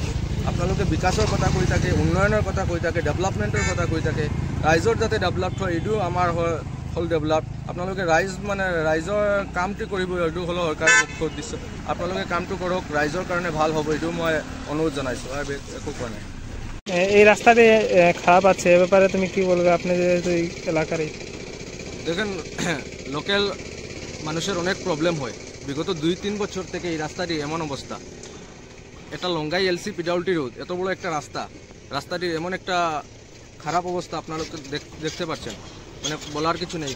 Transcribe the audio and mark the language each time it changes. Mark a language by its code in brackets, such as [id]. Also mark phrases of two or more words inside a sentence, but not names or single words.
[as] আপোনালোকে বিকাশৰ কথা কৈ থাকে, উন্নয়নৰ কথা কৈ থাকে, ডেভেলপমেণ্টৰ কথা কৈ থাকে, ৰাইজৰ যাতে ডেভেলপ হয় এইটো আমাৰ হ'ল ডেভেলপ। আপোনালোকে ৰাইজৰ কামটো কৰিব, এইটো হ'ল চৰকাৰৰ মুখ্য উদ্দেশ্য। আপোনালোকে কামটো কৰক, ৰাইজৰ কাৰণে ভাল হ'ব, এইটো মই অনুৰোধ জনাইছোঁ, আৰু একো কোৱা নাই। [bn] এই রাস্তাতে খারাপ আছে, এ ব্যাপারে তুমি কি বলবে আপনাদের এই এলাকার? দেখেন লোকাল মানুষের অনেক প্রবলেম হয়, বিগত 2-3 বছর থেকে এই রাস্তাটি এমন অবস্থা। এটা লংগাই LC PWD রোড, এত বড় একটা রাস্তাটির এমন একটা খারাপ অবস্থা আপনারা দেখতে পাচ্ছেন, মানে বলার কিছু নেই।